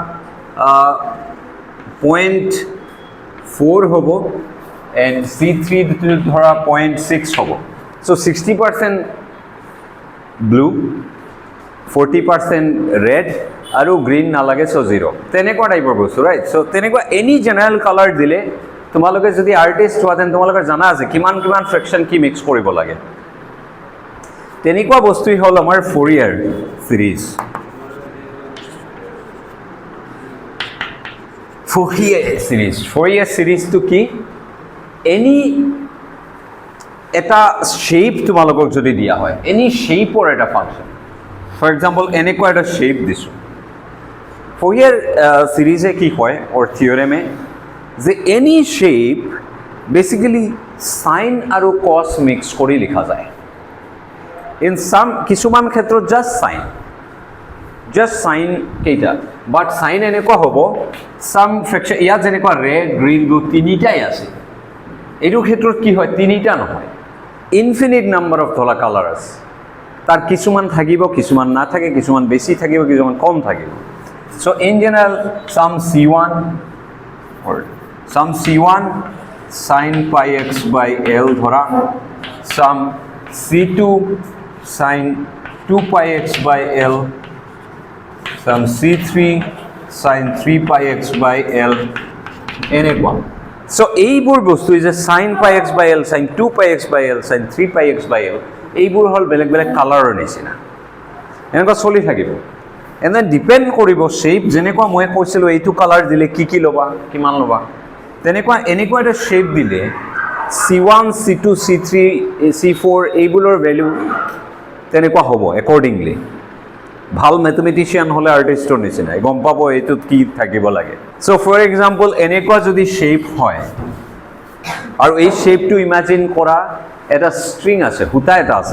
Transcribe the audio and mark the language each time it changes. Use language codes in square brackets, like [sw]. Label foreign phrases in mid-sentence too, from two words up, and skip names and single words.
[as] 0.4 হ'ব and C3 ধৰা 0.6 হ'ব so 60% ব্লু 40% red আৰু গ্ৰীণ নালাগে so 0 তেনেকুৱা টাইপৰ বস্তু ৰাইট so তেনেকুৱা [en] any general colour [as] দিলে তোমালোকে যদি আৰ্টিষ্ট হোৱা তেন তোমালোকে জানা আছে কিমান কিমান ফ্ৰেকশন কি মিক্স কৰিব লাগে তেনেকুৱা বস্তুই হ'ল আমাৰ [en] Fourier series Fourier series to [as] কি এনি এটা শেপ তোমালোকক যদি দিয়া হয় এনি শেপৰ এটা ফাংশন [en] for example [as] এনেকুৱা এটা শেপ দিছো Fourier সিরিজে কি কয় অর থিওরেমে যে এনি শেপ বেসিক্যালি সাইন আৰু কস মিক্স কৰি লিখা যায় [en] in some [as] কিছুমান ক্ষেত্ৰত জাস্ট সাইন কেইটা বাট সাইন এনেকুৱা হ'ব সাম ফ্ৰেকশন ইয়াত যেনেকুৱা ৰেড গ্ৰীণ ব্লু তিনিটাই আছে এইটো ক্ষেত্ৰত কি হয় তিনিটা নহয় [en] infinite number of [as] ধলা কালাৰ আছে তাৰ কিছুমান থাকিব কিছুমান নাথাকে কিছুমান বেছি থাকিব কিছুমান কম থাকিব [en] so in general some C1 sin pi x by L [as] ধৰা [en] some C2 sin 2 pi x by L some C3 sin 3 pi x by L [as] এনেকুৱা so এইবোৰ বস্তু যে [en] sin pi x by L sin 2 pi x by L sin 3 pi x by L [as] এইবোৰ হল বেলেগ বেলেগ কালাৰৰ নিচিনা এনেকুৱা চলি থাকিব [en] and then depend [as] কৰিব shape যেনেকুৱা মই কৈছিলো এইটো কালাৰ দিলে কি লবা কিমান লবা তেনেকুৱা এনেকুৱা এটা shape দিলে C1 C2 C3 C4 এইবোৰৰ ভ্যালু তেনেকুৱা হ'ব accordingly ভাল ম্যাথমেটিশিয়ান হলে আর্টিস্টৰ নিচিনা গম পাব এইটো কি থাকিব লাগে [en] so for example [as] এনেকুৱা যদি শেপ হয় আৰু এই শেপটো ইমাজিন কৰা এটা স্ট্ৰিং আছে হুতা এটা আছে